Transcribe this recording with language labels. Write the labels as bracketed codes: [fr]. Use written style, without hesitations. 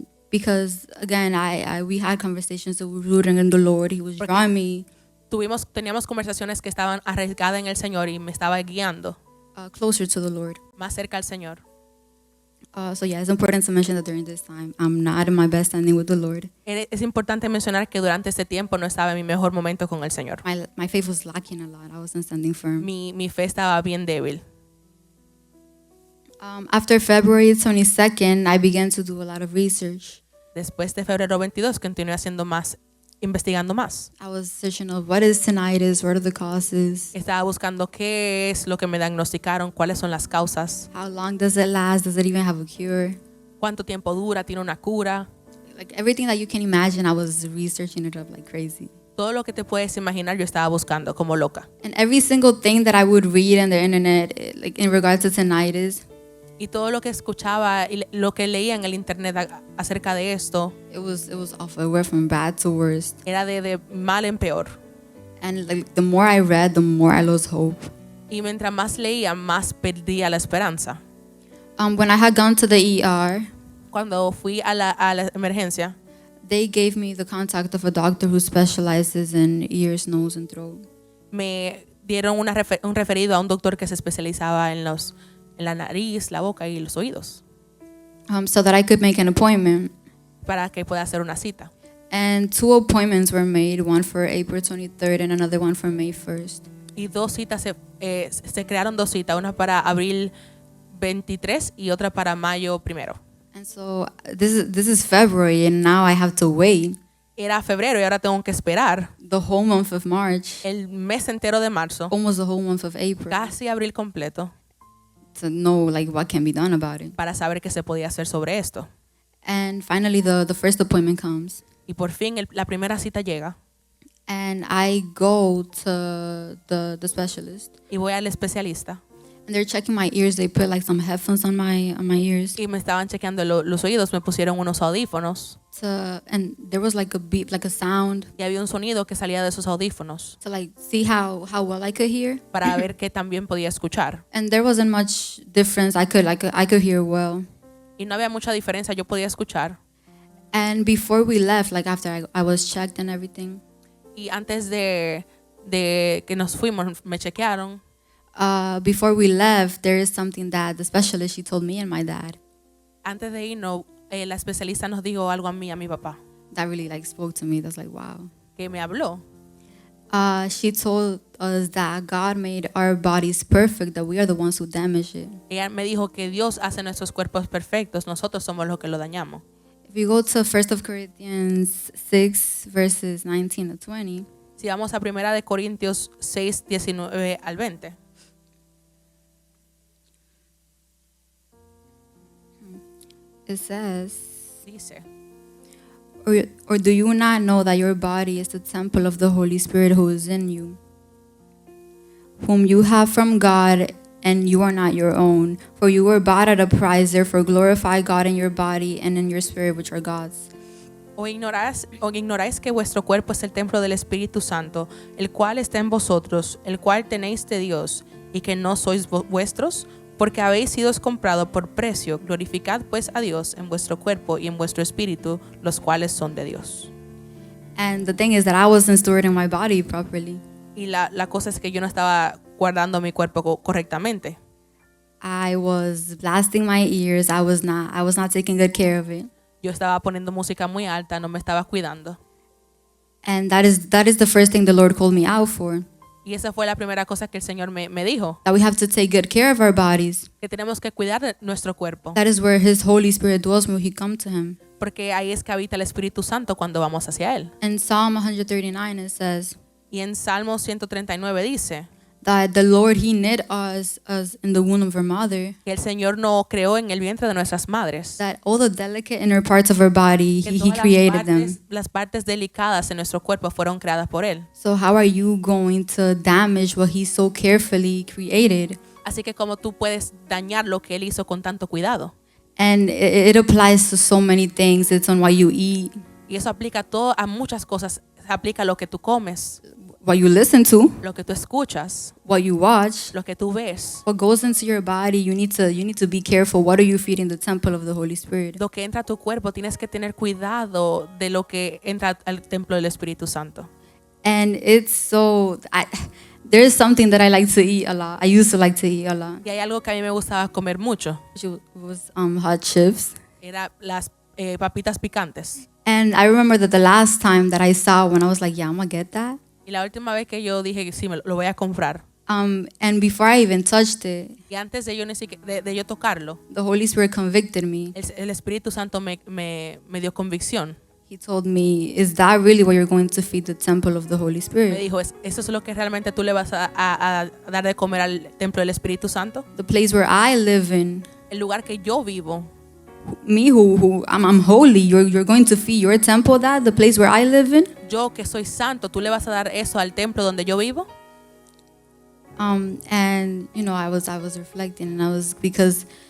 [en] Because again, we had conversations that were rooting in the Lord. He was drawing me [es] teníamos conversaciones que estaban arriesgadas en el Señor y me estaba guiando [en] closer to the Lord. [es] más cerca al Señor. [en] So yeah, it's important to mention that during this time, I'm not in my best standing with the Lord. [es] Es importante mencionar que durante este tiempo no estaba en mi mejor momento con el Señor. [en] My faith was lacking a lot. I wasn't standing firm. [es] Mi fe estaba bien débil. [en] After February 22nd, I began to do a lot of research. [es] Después de febrero 22 continué investigando más. [en] I was searching of what is tinnitus, what are the causes, [es] Estaba buscando qué es lo que me diagnosticaron, cuáles son las causas, [en] how long does it last, does it even have a cure? [es] cuánto tiempo dura, tiene una cura. [en] Like everything that you can imagine, I was researching it up like crazy. [es] Todo lo que te puedes imaginar yo estaba buscando como loca. [en] And every single thing that I would read on the internet, like in regards to tinnitus, [es] Y todo lo que escuchaba y lo que leía en el internet acerca de esto [en] it was awful. It went from bad to worst. [es] era de mal en peor. [en] And like the more I read, the more I lost hope. [es] Y mientras más leía, más perdía la esperanza. [en] When I had gone to the ER, [es] Cuando fui a la emergencia, [en] they gave me the contact of a doctor who specializes in ears, nose, and throat. [es] me dieron un referido a un doctor que se especializaba en la nariz, la boca y los oídos, [en] So that I could make an appointment. [es] para que pueda hacer una cita. [en] And 2 appointments were made, one for April 23rd and another one for May 1st. [es] Y se crearon 2 citas, una para abril 23 y otra para mayo 1. [en] And so this is February, and now I have to wait [es] Era febrero y ahora tengo que esperar [en] the whole month of March, [es] el mes entero de marzo, [en] almost the whole month of April, [es] casi abril completo, [en] to know like what can be done about it. [es] para saber qué se podía hacer sobre esto. [en] And finally, the first appointment comes, [es] Y por fin la primera cita llega [en] and I go to the specialist, [es] y voy al especialista. [en] And they're checking my ears. They put like some headphones on my ears. [es] y me estaban chequeando los oídos, me pusieron unos audífonos [en] And there was like a beep, like a sound [es] y había un sonido que salía de esos audífonos [en] to like see how well I could hear. [es] para ver qué también podía escuchar. [en] And there wasn't much difference. I could hear well. [es] Y no había mucha diferencia, yo podía escuchar. [en] And before we left, like after I was checked and everything, [es] Y antes de que nos fuimos, me chequearon. [en] before we left, there is something that the specialist, she told me and my dad, [es] Antes de irnos, la especialista nos dijo algo a mí y a mi papá, [en] that really like spoke to me. That's like, wow. [es] que me habló. [en] She told us that God made our bodies perfect, that we are the ones who damage it. [es] Ella me dijo que Dios hace nuestros cuerpos perfectos, nosotros somos los que lo dañamos. [en] If you go to 1 Corinthians 6, verses 19 to 20, [es] Si vamos a 1 de Corintios 6, 19 al 20, [en] it says, [es] dice, [en] or do you not know that your body is the temple of the Holy Spirit who is in you, whom you have from God, and you are not your own? For you were bought at a price, therefore glorify God in your body and in your spirit, which are God's. [es] ¿O ignoráis que vuestro cuerpo es el templo del Espíritu Santo, el cual está en vosotros, el cual tenéis de Dios, y que no sois vuestros? Porque habéis sido comprados por precio. Glorificad pues a Dios en vuestro cuerpo y en vuestro espíritu, los cuales son de Dios. [en] And the thing is that I wasn't stewarding my body properly. [es] Y la cosa es que yo no estaba guardando mi cuerpo correctamente. [en] I was blasting my ears. I was not taking good care of it. [es] Yo estaba poniendo música muy alta, no me estaba cuidando. [en] And that is the first thing the Lord called me out for. [es] Y esa fue la primera cosa que el Señor me dijo, [en] That we have to take good care of our bodies. [es] que tenemos que cuidar de nuestro cuerpo, [en] That is where His Holy Spirit dwells when we come to Him. [es] porque ahí es que habita el Espíritu Santo cuando vamos hacia Él. [en] In Psalm 139 it says [es] Y en Salmo 139 dice [en] that the Lord, He knit us in the womb of our mother. [es] que el Señor nos creó en el vientre de nuestras madres, [en] That all the delicate inner parts of our body, [es] que [en] He [es] todas [en] created them. [es] las partes delicadas en nuestro cuerpo fueron creadas por Él. [en] So how are you going to damage what He so carefully created? [es] Así que como tú puedes dañar lo que Él hizo con tanto cuidado. [en] And it applies to so many things. It's on what you eat, [es] Y eso aplica a muchas cosas. Se aplica a lo que tú comes, [en] what you listen to, [es] lo que tú escuchas, [en] what you watch, [es] lo que tú ves. [en] what goes into your body. You need to be careful. What are you feeding the temple of the Holy Spirit? [es] Lo que entra a tu cuerpo, tienes que tener cuidado de lo que entra al templo del Espíritu Santo. [en] And it's so there's something that I like to eat a lot. I used to like to eat a lot. [es] Y hay algo que a mí me gustaba comer mucho. [en] Which was hot chips. [es] Era las papitas picantes. [en] And I remember that the last time that I saw one, I was like, yeah, I'm gonna get that. [es] Y la última vez que yo dije que sí, lo voy a comprar. [en] And before I even touched it, [es] Y antes de yo ni siquiera, de yo tocarlo, [en] the Holy Spirit convicted me. [es] el Espíritu Santo me dio convicción. [en] He told me, is that really what you're going to feed the temple of the Holy [es] Me [en] Spirit? [es] dijo, ¿eso es lo que realmente tú le vas a dar de comer al templo del Espíritu Santo? [en] The place where I live in, [es] El lugar que yo vivo, [en] me who I'm holy, you're going to feed your temple that, the place where I live in? [es] yo que soy santo, ¿tú le vas a dar eso al templo donde yo vivo? [en] And you know, I was reflecting, and I was, because